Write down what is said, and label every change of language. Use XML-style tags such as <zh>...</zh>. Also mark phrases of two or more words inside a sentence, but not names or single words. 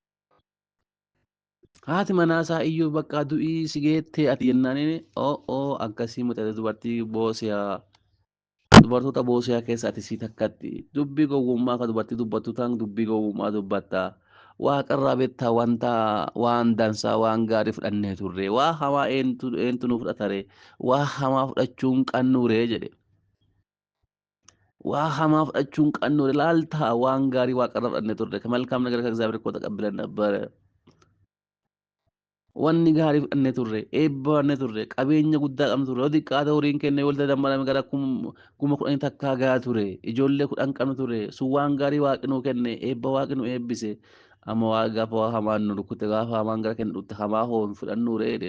<om>Haati manaasaa Iyyoob bakka du'ii si geettee ati jennaan akkasii mucate dubartoota boosiyaa keessa ati si takkatti dubbii gowwummaa akka dubartii dubbattu ta'an dubbii gowwummaa dubbatta. Waaqarraa beektaa waan dansaa waan gaarii fudhannee turre waa hamaa eentu nu fudhatare waa hamaa fudhachuun qannuure jedhe. Waa hamaa fudhachuun qannuure laaltaa waan gaarii waaqarraa fudhannee turre</om> <am>መልካም ነገር ከእግዚአብሔር እኮ ተቀብለን ነበረ.</am> <om>Wanni gaarii fudhannee turre eebbifannee turre qabeenya guddaa qabnu turre yoo xiqqaate horiin keenya wal dabalame gara 10,000 takkaa gahaa ture ijoollee 10 qabnu ture sun waan gaarii waaqni nuu kenne eebba waaqni nu eebbise. Amma waa gaafa waa hamaan nu rukkute gaafa hamaan gara keenya dhutte hamaa hoon fudhannuure jedhe.</om>